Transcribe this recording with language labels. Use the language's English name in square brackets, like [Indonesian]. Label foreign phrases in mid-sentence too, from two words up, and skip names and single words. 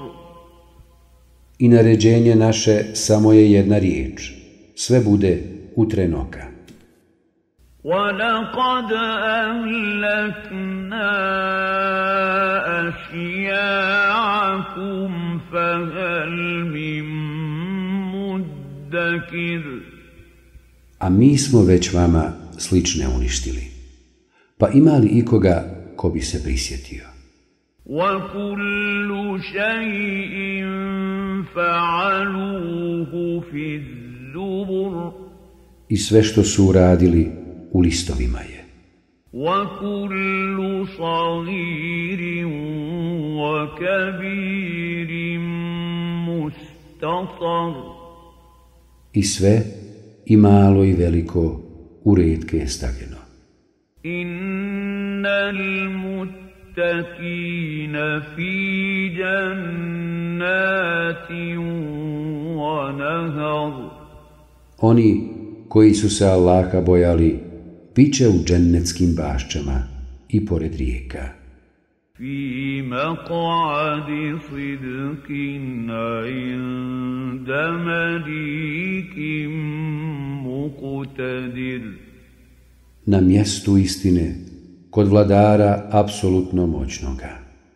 [Bosnian] I naređenje naše samo je jedna riječ, sve bude u tren oka. [Arabic] وَلَقَدْ أَهْلَكْنَا أَشْيَاعَكُمْ فَهَلْ مِن مُدَّكِرٍ. [Bosnian] A mi smo već vama slične uništili, pa ima li ikoga ko bi se prisjetio? [Arabic] وَكُلُّ شَيْءٍ فَعَلُوهُ فِي الزُّبُرِ. [Bosnian] I sve što su uradili u listovima je. [Arabic] وَكُلُّ صَغِيرٍ وَكَبِيرٍ مُسْتَطَرٍ. [Bosnian] I sve, i malo i veliko, u retke je stavljeno. [Arabic] إن المتقين في جنات ونهر. [Bosnian] Oni koji su se Allaha bojali, bit će u džennetskim bašćama i pored rijeka. [Arabic] في مقعد صدق عند مليك مقتدر. [Bosnian] Na mjestu istine, kod vladara apsolutno moćnoga.